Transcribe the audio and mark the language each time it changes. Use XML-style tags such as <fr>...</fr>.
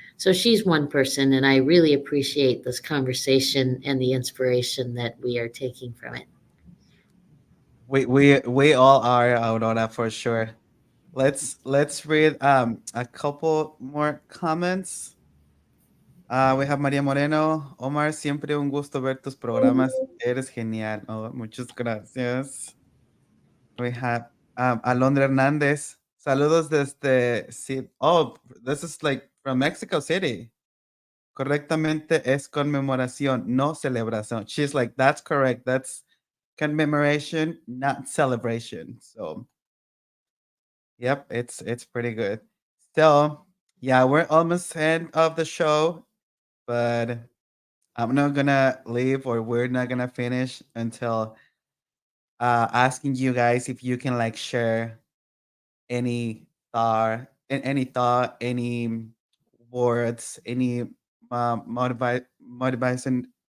<en>So she's one person, and I really appreciate this conversation and the inspiration that we are taking from it. We all are, Aurora, for sure. Let's read a couple more comments. We have María Moreno.</en> <es>Omar, siempre un gusto ver tus programas. Eres genial. Oh, muchas gracias.</es> <en>We have</en> <es>Alondra Hernandez. Saludos desde</es> <en>Oh, this is like from Mexico City.</en> <es>Correctamente es conmemoración, no celebración.</es> <en>She's like, that's correct. That's commemoration, not celebration. So, yep, it's pretty good. So, yeah, we're almost end of the show, but I'm not gonna leave or we're not gonna finish until asking you guys if you can like share any any words, any motivation.</en>